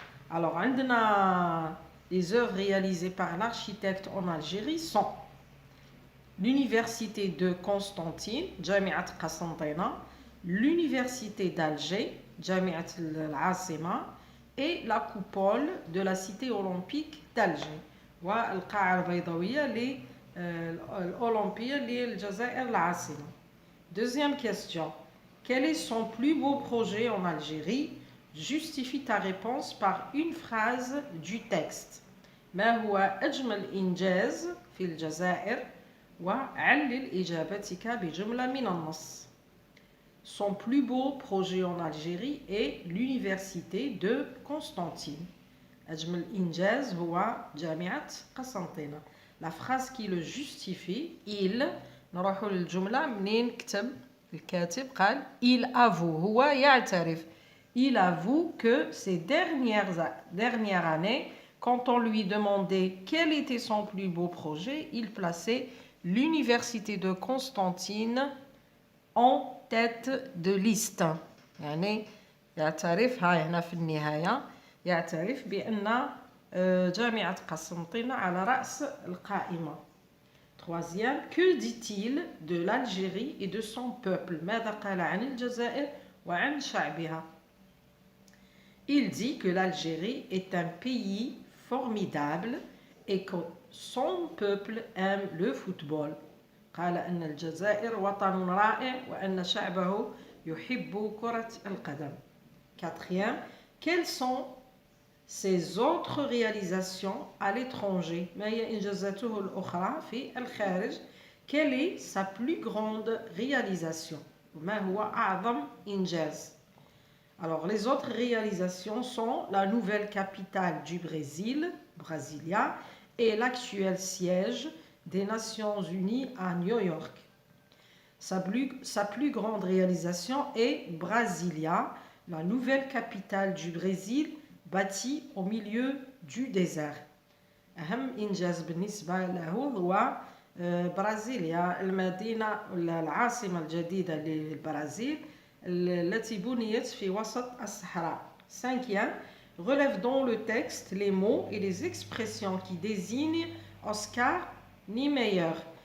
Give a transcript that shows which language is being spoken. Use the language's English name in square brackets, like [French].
[French] Alors [Arabic] عندنا [French] les œuvres réalisées par l'architecte en Algérie sont l'université de Constantine, [Arabic] جامعة قسنطينة, [French] l'université d'Alger, [Arabic] جامعة العاصمة, [French] et la coupole de la cité olympique d'Alger. [Arabic] والقاعة البيضاوية l'Olympia للجزائر العاصمة. [French] Deuxième question. Quel est son plus beau projet en Algérie? Justifie ta réponse par une phrase du texte. [Arabic] ما هو أجمل إنجاز في الجزائر؟ وعلل إجابتك بجملة من النص. [French] Son plus beau projet en Algérie est l'université de Constantine. [Arabic] أجمل إنجاز هو جامعة قسنطينة. [French] La phrase qui le justifie, il [Arabic] نروح للجملة منين كتب الكاتب قال [French] il avoue [Arabic] هو يعترف. [French] Il avoue que ces dernières années, quand on lui demandait quel était son plus beau projet, il plaçait l'université de Constantine en tête de liste. [Arabic] يعني يعترف هاي هنا في النهاية يعترف بأن جامعة قسنطينة على رأس القائمة. [French] Troisième, que dit-il de l'Algérie et de son peuple? [Arabic] ماذا قال عن الجزائر وعن شعبها? [French] Il dit que l'Algérie est un pays formidable et que son peuple aime le football. [Arabic] قال أن الجزائر وطن رائع وأن شعبه يحب كرة القدم. [French] Quatrième, quelles sont ses autres réalisations à l'étranger? [Arabic] ما هي إنجازاته الأخرى في الخارج? [French] Quelle est sa plus grande réalisation? [Arabic] ما هو أعظم إنجاز? [French] Alors, les autres réalisations sont la nouvelle capitale du Brésil, Brasilia, et l'actuel siège des Nations Unies à New York. Sa plus grande réalisation est Brasilia, la nouvelle capitale du Brésil, bâtie au milieu du désert. [Arabic] أهم إنجاز بالنسبة له هو برازيليا، المدينة العاصمة الجديدة للبرازيل التي بنيت في وسط الصحراء. [French] Cinquième, relève dans le texte les mots et les expressions qui désignent Oscar Niemeyer.